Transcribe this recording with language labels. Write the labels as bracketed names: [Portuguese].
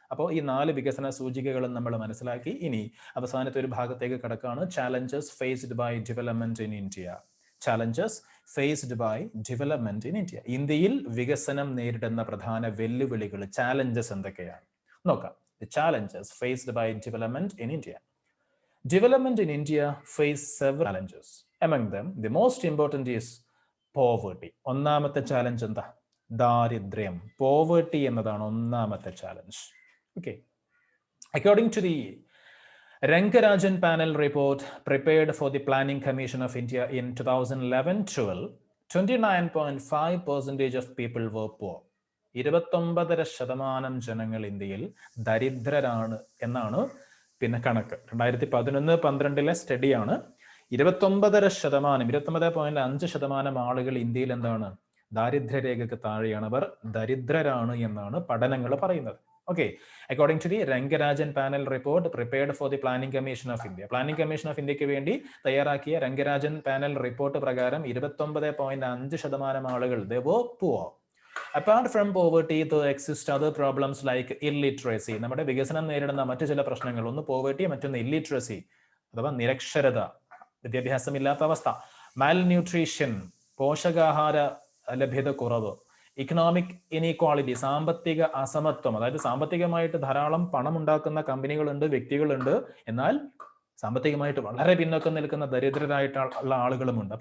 [Malayalam] അപ്പോൾ ഈ 4 വികസന സൂചികകളും നമ്മൾ മനസ്സിലാക്കി. ഇനി അവസാനത്തെ ഒരു ഭാഗത്തേക്ക് കടക്കാണ്. [English] Challenges faced by development in India. Challenges faced by development in India. [Malayalam] ഇന്ത്യയിൽ വികസനം നേരിടുന്ന പ്രധാന വെല്ലുവിളികൾ, ചാലഞ്ചസ് എന്തൊക്കെയാണ് നോക്കാം. [English] The challenges faced by development in India. Development in India face several challenges. Among them, the most important is poverty. [Malayalam] ഒന്നാമത്തെ challenge എന്താ? ദാരിദ്ര്യം. പോവേർട്ടി എന്നതാണ് ഒന്നാമത്തെ challenge. [English] Okay, according to the Rangarajan panel report prepared for the Planning Commission of India in 2011-12, 29.5% of people were poor. [Malayalam] 29% ജനങ്ങൾ ഇന്ത്യയിൽ ദരിദ്രരാണ് എന്നാണ് പിന്നെ കണക്ക്. 2011-12 സ്റ്റഡിയാണ്. 29.5% ആളുകൾ ഇന്ത്യയിൽ എന്താണ്? ദാരിദ്ര്യരേഖയ്ക്ക് താഴെയാണ്. അവർ ദരിദ്രരാണ് എന്നാണ് പഠനങ്ങൾ പറയുന്നത്. [English] Okay, according to the Rangarajan panel report prepared for the Planning Commission of India. [Malayalam] Planning Commission of India വേണ്ടി തയ്യാറാക്കിയ Rangarajan panel റിപ്പോർട്ട് പ്രകാരം 29.5% ആളുകൾ [English] they were poor. Apart from poverty, there exist other problems like illiteracy. [Malayalam] നമ്മുടെ വികസനം നേരിടുന്ന മറ്റു ചില പ്രശ്നങ്ങൾ, ഒന്ന് പോവേർട്ടി, മറ്റൊന്ന് ഇല്ലിറ്ററസി അഥവാ നിരക്ഷരത, വിദ്യാഭ്യാസമില്ലാത്ത അവസ്ഥ, മാൽന്യൂട്രീഷൻ, പോഷകാഹാര ലഭ്യത കുറവ്, ഇക്കണോമിക് ഇനീക്വാളിറ്റി, സാമ്പത്തിക അസമത്വം, അതായത് സാമ്പത്തികമായിട്ട് ധാരാളം പണം ഉണ്ടാക്കുന്ന കമ്പനികളുണ്ട്, വ്യക്തികളുണ്ട്, എന്നാൽ സാമ്പത്തികമായിട്ട് വളരെ പിന്നോക്കം നിൽക്കുന്ന ദരിദ്രരായിട്ടുള്ള ആളുകളുമുണ്ട്.